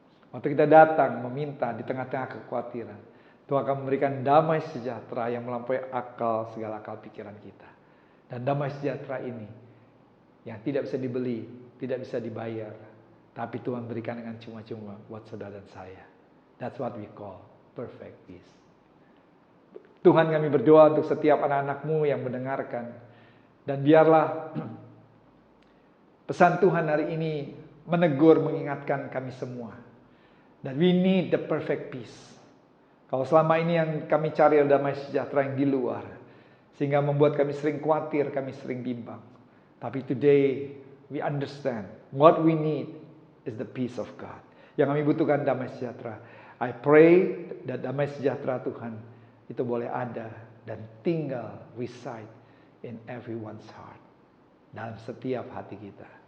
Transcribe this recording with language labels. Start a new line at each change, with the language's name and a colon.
Indonesian: Waktu kita datang meminta di tengah-tengah kekhawatiran, Tuhan akan memberikan damai sejahtera yang melampaui akal, segala akal pikiran kita. Dan damai sejahtera ini yang tidak bisa dibeli, tidak bisa dibayar, tapi Tuhan berikan dengan cuma-cuma buat saudara dan saya.
English: That's what we call perfect peace.
Indonesian: Tuhan, kami berdoa untuk setiap anak-anak-Mu yang mendengarkan. Dan biarlah pesan Tuhan hari ini menegur, mengingatkan kami semua.
English: Dan we need the perfect peace.
Indonesian: Kalau selama ini yang kami cari adalah damai sejahtera yang di luar, sehingga membuat kami sering khawatir, kami sering bimbang.
English: Tapi today we understand what we need is the peace of God.
Indonesian: Yang kami butuhkan damai sejahtera.
English: I pray that
Indonesian: damai sejahtera Tuhan itu boleh ada dan tinggal
English: reside in everyone's heart.
Indonesian: Dalam setiap hati kita.